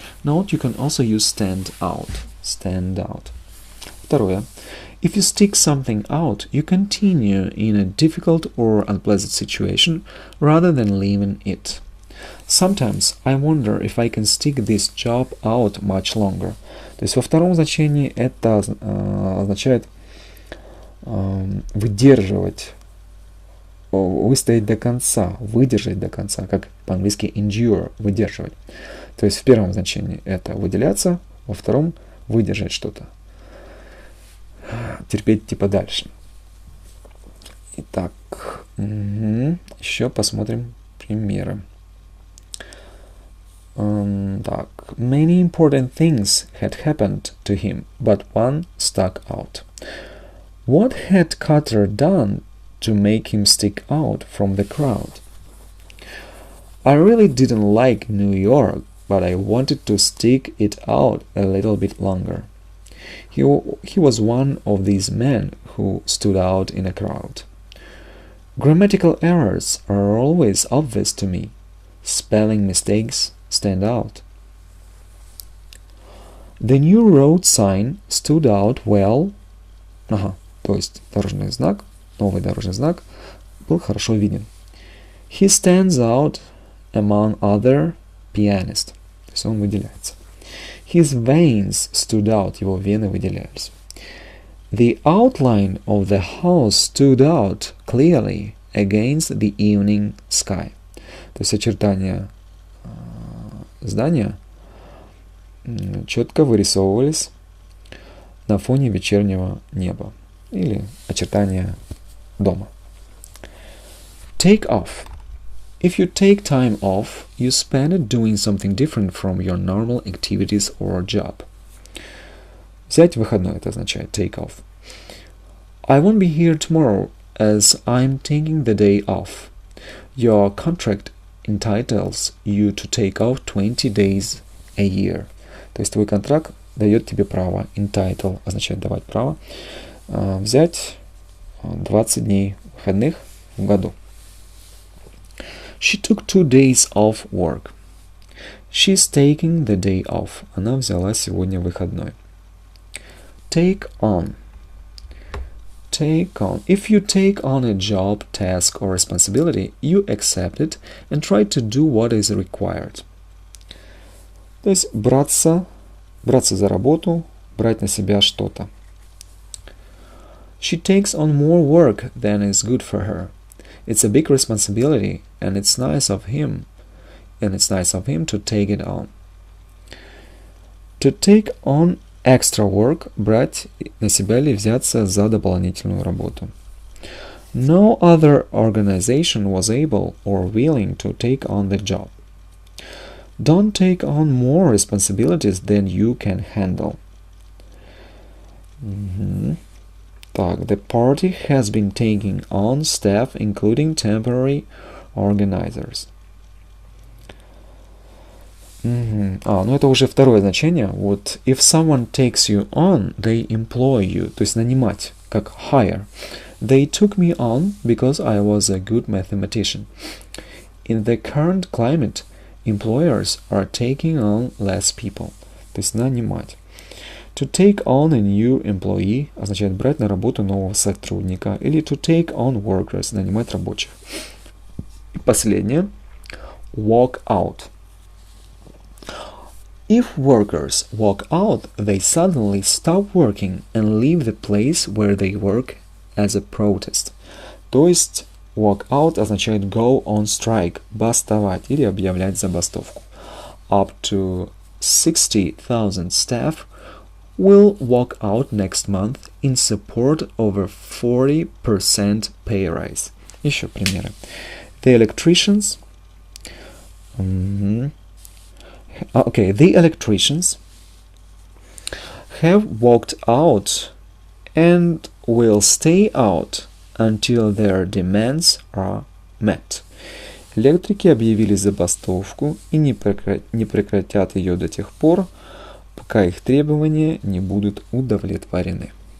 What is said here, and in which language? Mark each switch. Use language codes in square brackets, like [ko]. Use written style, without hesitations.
[en] Note, you can also use stand out. Stand out. [ru] Второе. [en] If you stick something out, you continue in a difficult or unpleasant situation rather than leaving it. Sometimes I wonder if I can stick this job out much longer. [ru] То есть во втором значении это означает выдерживать, выстоять до конца, выдержать до конца, как по-английски endure, выдерживать. То есть в первом значении это выделяться, во втором выдержать что-то. Терпеть типа дальше. Итак, еще посмотрим примеры. [en] Так, many important things had happened to him, but one stuck out. What had Carter done to make him stick out from the crowd? I really didn't like New York, but I wanted to stick it out a little bit longer. He was one of these men who stood out in a crowd. Grammatical errors are always obvious to me. Spelling mistakes stand out. The new road sign stood out well. [ru] То есть дорожный знак, новый дорожный знак был хорошо виден. [en] He stands out among other pianists. [ru] То есть он выделяется. [en] His veins stood out, [ru] его вены выделялись. [en] The outline of the house stood out clearly against the evening sky. [ru] То есть очертания здания четко вырисовывались на фоне вечернего неба или очертания дома. [en] Take off. If you take time off, you spend it doing something different from your normal activities or job. [ru] Взять выходной, это означает take off. [en] I won't be here tomorrow as I'm taking the day off. Your contract entitles you to take off 20 days a year. [ru] То есть твой контракт дает тебе право, entitle означает давать право, взять 20 дней выходных в году. [en] She took 2 days off work. She's taking the day off. [ru] Она взяла сегодня выходной. [en] Take on. Take on. If you take on a job, task, or responsibility, you accept it and try to do what is required. [ru] То есть браться за работу, брать на себя что-то. [en] She takes on more work than is good for her. It's a big responsibility, and it's nice of him to take it on. To take on extra work, [ru] брать на себя или взяться за дополнительную работу. [en] No other organization was able or willing to take on the job. Don't take on more responsibilities than you can handle. Так, the party has been taking on staff, including temporary organizers. [ru] Ну это уже второе значение. [en] Вот, if someone takes you on, they employ you. [ru] То есть нанимать, как hire. [en] They took me on because I was a good mathematician. In the current climate, employers are taking on less people. [ru] То есть нанимать. [en] To take on a new employee [ru] означает брать на работу нового сотрудника. Или [en] to take on workers, [ru] нанимать рабочих. И последнее. Walk out. [en] If workers walk out, they suddenly stop working and leave the place where they work as a protest. [ru] То есть walk out означает [en] go on strike, [ru] бастовать или объявлять забастовку. [en] Up to 60,000 staff will walk out next month in support of a 40% pay rise. [ru] Еще примеры. [en] The electricians the electricians have walked out and will stay out until their demands are met. [ru] Электрики объявили забастовку и не прекратят ее до тех пор, пока их требования не будут удовлетворены.